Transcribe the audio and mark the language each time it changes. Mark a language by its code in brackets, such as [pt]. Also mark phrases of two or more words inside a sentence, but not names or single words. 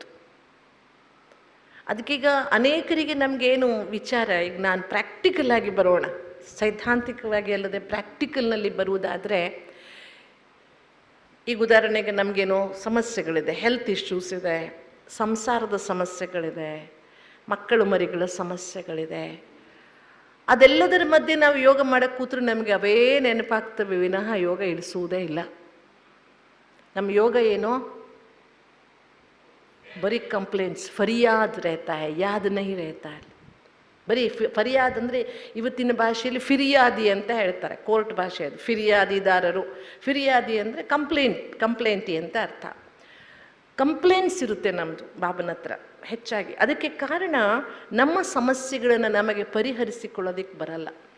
[kn] ಅದಕ್ಕೀಗ ಅನೇಕರಿಗೆ ನಮಗೇನು ವಿಚಾರ, ಈಗ ನಾನು ಪ್ರಾಕ್ಟಿಕಲ್ ಆಗಿ ಬರೋಣ, ಸೈದ್ಧಾಂತಿಕವಾಗಿ ಅಲ್ಲದೆ ಪ್ರಾಕ್ಟಿಕಲ್ನಲ್ಲಿ ಬರುವುದಾದರೆ, ಈಗ ಉದಾಹರಣೆಗೆ ನಮಗೇನೋ ಸಮಸ್ಯೆಗಳಿದೆ, [en] health issues [kn] ಇದೆ, ಸಂಸಾರದ ಸಮಸ್ಯೆಗಳಿದೆ, ಮಕ್ಕಳು ಮರಿಗಳ ಸಮಸ್ಯೆಗಳಿದೆ. ಅದೆಲ್ಲದರ ಮಧ್ಯೆ ನಾವು ಯೋಗ ಮಾಡೋಕ್ಕೆ ಕೂತ್ರೆ ನಮಗೆ ಅವೇ ನೆನಪಾಗ್ತವೆ ವಿನಃ ಯೋಗ ಇಳಿಸುವುದೇ ಇಲ್ಲ. ನಮ್ಮ ಯೋಗ ಏನೋ ಬರೀ ಕಂಪ್ಲೇಂಟ್ಸ್, [hi] फरियाद रहता है, याद नहीं रहता है. [kn] ಬರೀ ಫರಿಯಾದ್ ಅಂದರೆ ಇವತ್ತಿನ ಭಾಷೆಯಲ್ಲಿ ಫಿರಿಯಾದಿ ಅಂತ ಹೇಳ್ತಾರೆ, ಕೋರ್ಟ್ ಭಾಷೆ ಅದು. ಫಿರಿಯಾದಿದಾರರು, ಫಿರಿಯಾದಿ ಅಂದರೆ ಕಂಪ್ಲೇಂಟಿ ಅಂತ ಅರ್ಥ. ಕಂಪ್ಲೇಂಟ್ಸ್ ಇರುತ್ತೆ ನಮ್ಮದು ಬಾಬನ ಹತ್ರ ಹೆಚ್ಚಾಗಿ. ಅದಕ್ಕೆ ಕಾರಣ ನಮ್ಮ ಸಮಸ್ಯೆಗಳನ್ನು ನಮಗೆ ಪರಿಹರಿಸಿಕೊಳ್ಳೋದಕ್ಕೆ ಬರಲ್ಲ.